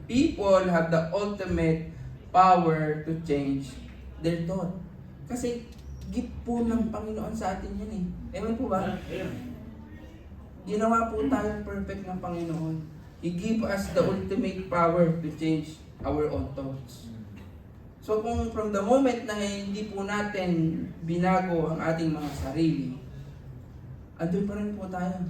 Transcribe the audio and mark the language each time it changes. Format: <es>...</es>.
<en>People have the ultimate power to change their thought.</en> <tl>Kasi gift po ng Panginoon sa atin yun eh. Ewan po ba? Ginawa po tayong perfect ng Panginoon.</tl> <en>He gave us the ultimate power to change our own thoughts.</en> <tl>So kung</tl> <en>from the moment</en> <tl>na hindi po natin binago ang ating mga sarili, andun pa rin po tayo.</tl>